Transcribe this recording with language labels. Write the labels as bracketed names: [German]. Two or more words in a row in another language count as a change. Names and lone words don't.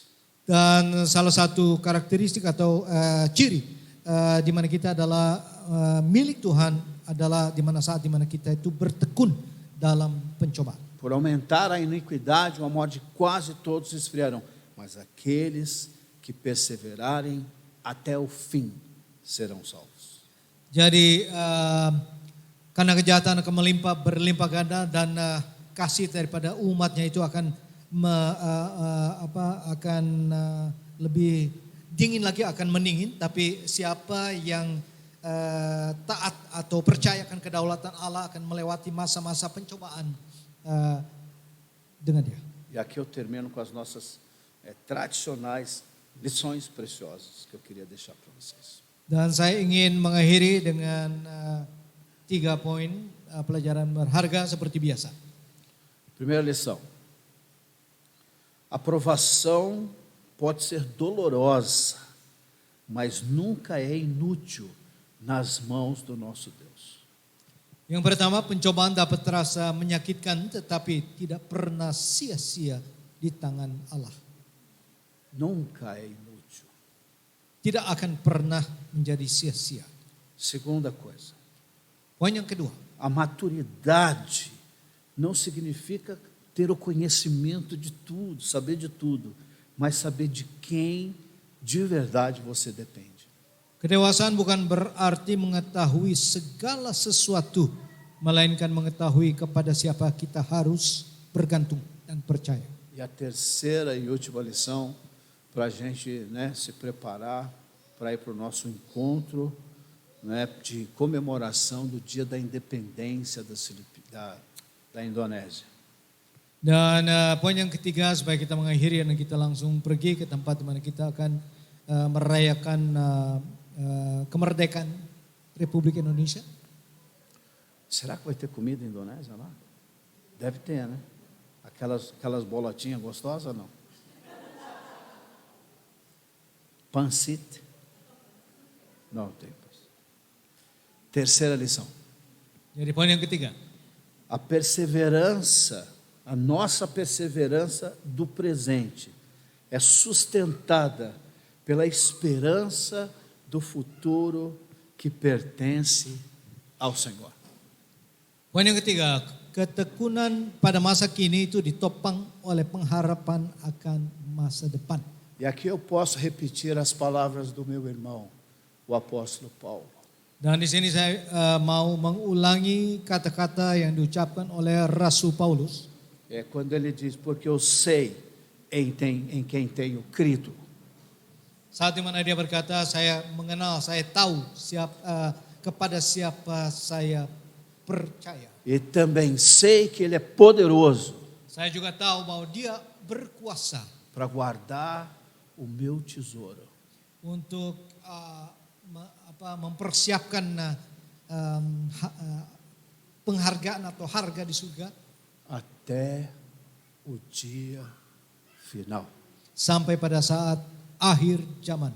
[Indonesian] Dan salah satu karakteristik atau ciri di mana kita adalah milik Tuhan adalah di mana saat di mana kita itu bertekun dalam pencobaan. [Portuguese] Por aumentar a iniquidade, o amor de quase todos esfriarão, mas aqueles que perseverarem até o fim serão salvos. [Indonesian] Jadi karena kejahatan akan berlimpah ganda dan kasih daripada umatnya itu akan lebih dingin lagi, akan meningin. Tapi siapa yang taat atau percaya akan kedaulatan Allah akan melewati masa-masa pencobaan dengan Dia. [Portuguese] E aqui eu termino com as nossas tradicionais lições preciosas que eu queria deixar para vocês. [Indonesian] Dan saya ingin mengakhiri dengan 3 poin pelajaran berharga seperti biasa. [Portuguese] Primeira lição. A provação pode ser dolorosa, mas nunca é inútil nas mãos do nosso Deus. [Indonesian] Yang pertama, pencobaan dapat terasa menyakitkan tetapi tidak pernah sia-sia di tangan Allah. [Portuguese] Nunca é inútil. [Indonesian] Tidak akan pernah menjadi sia-sia. [Portuguese] Segunda coisa. [Indonesian] Poin yang kedua. [Portuguese] A maturidade não significa ter o conhecimento de tudo, saber de tudo, mas saber de quem de verdade você depende. [Indonesian] Kedewasaan bukan berarti mengetahui segala sesuatu, melainkan mengetahui kepada siapa kita harus bergantung dan percaya. [Portuguese] E a terceira e última lição, para a gente se preparar para ir para o nosso encontro de comemoração do Dia da Independência da Indonésia. [Indonesian] Dan poin yang ketiga, supaya kita mengakhiri dan kita langsung pergi ke tempat di mana kita akan merayakan kemerdekaan Republik Indonesia. [Portuguese] Será que vai ter comida indonésia lá? Deve ter, né? Aquelas bolotinhas gostosas, não? Pancit? Não tem. Terceira lição. [Indonesian] Jadi poin yang ketiga. [Portuguese] A perseverança, a nossa perseverança do presente é sustentada pela esperança do futuro que pertence ao Senhor. [Indonesian] Poin yang ketiga, ketekunan pada masa kini itu ditopang oleh pengharapan akan masa depan. [Portuguese] E aqui eu posso repetir as palavras do meu irmão, o apóstolo Paulo. [Indonesian] Dan di sini saya mau mengulangi kata-kata yang diucapkan oleh Rasul Paulus. [Portuguese] Quando ele diz, porque eu sei em quem tenho crido. [Indonesian] Saat di mana dia berkata, saya mengenal, saya tahu kepada siapa saya percaya. [Portuguese] E também sei que ele é poderoso. [Indonesian] Saya juga tahu bahwa dia berkuasa [Portuguese] para guardar o meu tesouro. [Indonesian] Untuk mempersiapkan penghargaan atau harga di surga [Portuguese] até o dia final. [Indonesian] Sampai pada saat akhir zaman.